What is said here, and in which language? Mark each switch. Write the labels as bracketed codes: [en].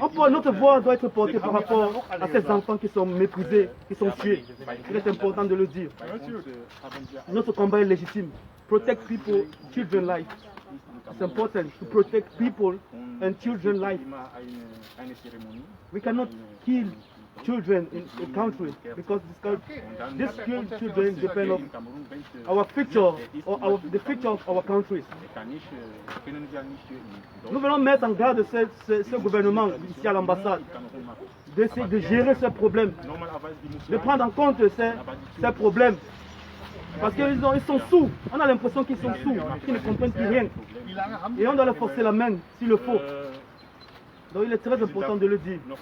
[fr] Notre voix doit être portée par rapport à ces enfants qui sont méprisés, qui sont tués. Il est important de le dire. Notre combat est légitime. [en] Protect people, children's life. It's important to protect people and children's life. We cannot kill children in a country because these children depend on our future or the future of our countries. [fr] Nous venons mettre en garde ce gouvernement ici à l'ambassade d'essayer de gérer ce problème, de prendre en compte ces problèmes. Parce qu'ils sont sous, on a l'impression qu'ils sont sous, qu'ils ne comprennent plus rien. Et on doit leur forcer la main s'il le faut. Donc il est très important de le dire.